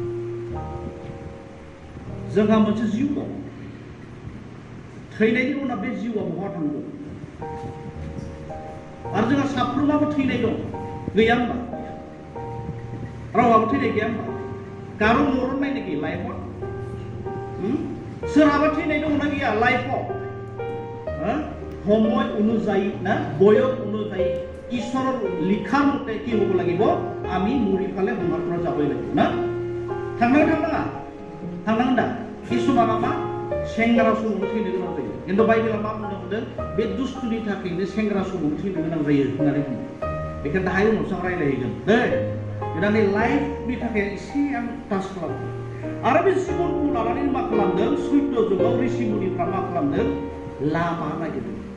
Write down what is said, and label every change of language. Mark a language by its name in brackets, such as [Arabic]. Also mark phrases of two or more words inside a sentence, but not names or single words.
[Bodo] जोंहा मोनसे जिउ दं थैनायनि उनाव बे जिउआ बहा थांगोन आरो जोंहा साफ्रोमाबो थैनाय दं गैया होनबा रावहाबो थैनाय गैया होनबा कारो मरन नायनो गैया लाइफआव सोरहाबा थैनाय दंना गैया लाइफआव [Assamese] সময় অনুযায়ী না বয়স অনুযায়ী ঈশ্বৰৰ লিখা মতে কি হ'ব লাগিব আমি মৰি ফালে সমাৰ পৰা যাবই লাগিব না [Bodo] थांनांगोन दा किसुमाना मा सेंग्रा समावनो थैनो गोनां जायो खिन्थु बाइबेला मा बुंदों बे दुष्टनि थाखायनो सेंग्रा समावनो थैनो गोनां जायो होननानै बुङो बेखायनो दाहाय उनावसो रायलायगोन दै गोदानै लाइफनि थाखाय एसे आं टाच खालामो आरो बे जिबनखौ लानानै मा खालामदों सैत्य जुगाव ऋषि मुनिफ्रा मा खालामदों लामा नागिरदों